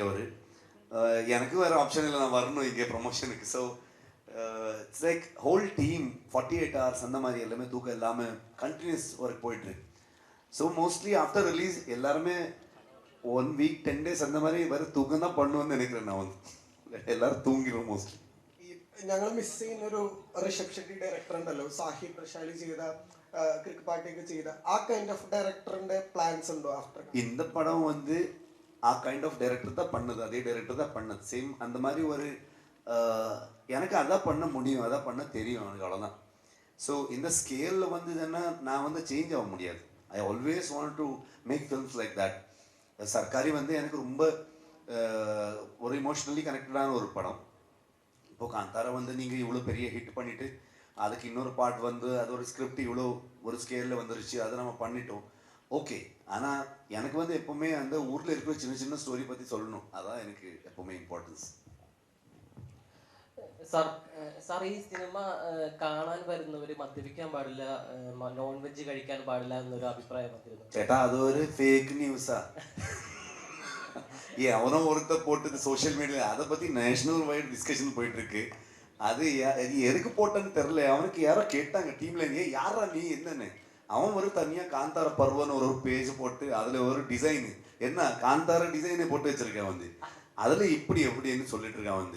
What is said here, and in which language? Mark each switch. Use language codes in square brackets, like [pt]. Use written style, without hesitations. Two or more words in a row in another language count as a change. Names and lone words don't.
[ta] அவர் எனக்கு வேறு ஆப்ஷன் இல்லை, நான் வரணும் இங்கே ப்ரொமோஷனுக்கு. [en] so it's like whole team [ta] 48 hours அந்த மாதிரி எல்லாமே தூக்கம் இல்லாமல் [en] continuous work [ta] போயிட்டுருக்கு. [en] so mostly after release [ta] எல்லாருமே [en] 1 week 10 days [ta] அந்த மாதிரி வேறு தூக்கம் தான் பண்ணுவேன்னு நினைக்கிறேன். நான் வந்து எல்லாவரும் தூங்கிடும் மோஸ்ட்லி. [ml] ഞങ്ങൾ മിസ് ചെയ്യുന്ന ഒരു ഋഷഭ് ഷെട്ടി ഡയറക്ടർ ഉണ്ടല്ലോ, സാഹിബ് പ്രശാലി ചെയ്ത ക്രിക്ക് പാർട്ടിയൊക്കെ ചെയ്ത ആ [en] kind of [ml] ഡയറക്ടറിന്റെ പ്ലാൻസ് ഉണ്ടോ ആഫ്റ്റർ? [ta] இந்த படம் வந்து ஆ [en] kind of director [ta] தான் பண்ணது, அதே டைரக்டர் தான் பண்ணது. சேம் அந்த மாதிரி ஒரு எனக்கு அதான் பண்ண முடியும், அதான் பண்ண தெரியும் எனக்கு, அவ்வளோதான். ஸோ இந்த ஸ்கேலில் வந்து இதுன்னா நான் வந்து சேஞ்ச் ஆக முடியாது. [en] I always want to make films like that. [ta] சர்க்காரி வந்து எனக்கு ரொம்ப ஒரு இமோஷ்னலி கனெக்டடான ஒரு படம். இப்போது காந்தாரா வந்து நீங்கள் இவ்வளோ பெரிய ஹிட் பண்ணிவிட்டு அதுக்கு இன்னொரு பார்ட் வந்து அது ஒரு ஸ்கிரிப்ட் இவ்வளோ ஒரு ஸ்கேலில் வந்துருச்சு, அதை நம்ம பண்ணிட்டோம், ஓகே. ஆனால் எனக்கு வந்து எப்போவுமே அந்த ஊரில் இருக்கிற சின்ன சின்ன ஸ்டோரி பற்றி சொல்லணும், அதான் எனக்கு எப்போவுமே இம்பார்ட்டன்ஸ். [ml] സാർ ഈ സിനിമ കാണാൻ വരുന്നവർ മദ്യപിക്കാൻ പാടില്ല, [en] non veg [ml] കഴിക്കാൻ പാടില്ല എന്നൊരു അഭിപ്രായം വന്നിരുന്നു. ചേട്ടാ അതൊരു ഫേക്ക് ന്യൂസാ. [ta] அவனும் ஒருத்த போட்டது [en] social media, [ta] அதை பற்றி [en] national wide discussion [ta] போயிட்டுருக்கு. அது எதுக்கு போட்டேன்னு தெரில. அவனுக்கு யாரோ கேட்டாங்க டீமில், யாரா நீ என்னன்னு. அவன் ஒரு தனியாக காந்தார பருவன்னு ஒரு பேஜ் போட்டு அதில் ஒரு டிசைனு, என்ன காந்தார டிசைனை போட்டு வச்சிருக்கேன் வந்து, அதில் இப்படி எப்படின்னு சொல்லிட்டு இருக்கான் வந்து.